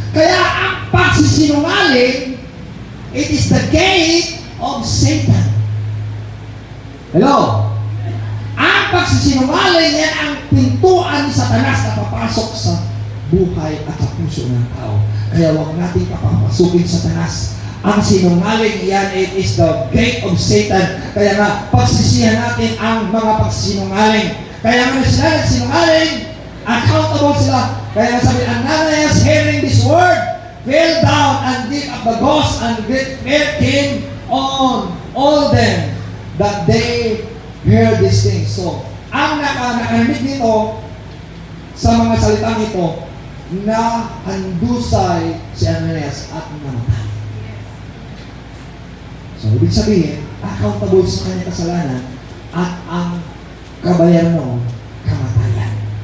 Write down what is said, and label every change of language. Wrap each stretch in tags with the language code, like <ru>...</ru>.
<tl>Kaya ang pagsisinungaling,</tl> <en>it is the gate of Satan. Hello?</en> <tl>Ang pagsisinungaling, yan ang pintuan ni Satanas na papasok sa buhay at sa puso ng tao. Kaya huwag natin papapasukin Satanas. Ang sinungaling, yan,</tl> <en>it is the gate of Satan.</en> <tl>Kaya nga, pagsisihan natin ang mga pagsisinungaling. Kaya nga sila nagsinungaling, accountable sila. Kaya nga sabi,</tl> <en>Ananias, hearing this word, fell down and gave up the ghost, and great fear came on all them that they heard these things.</en> <tl>So, ang nakakamit nito sa mga salitang ito, na handusay si Ananias at namatay. So, ibig sabihin, accountable sa kanyang kasalanan at ang kabayaran noon, kamatayan.</tl>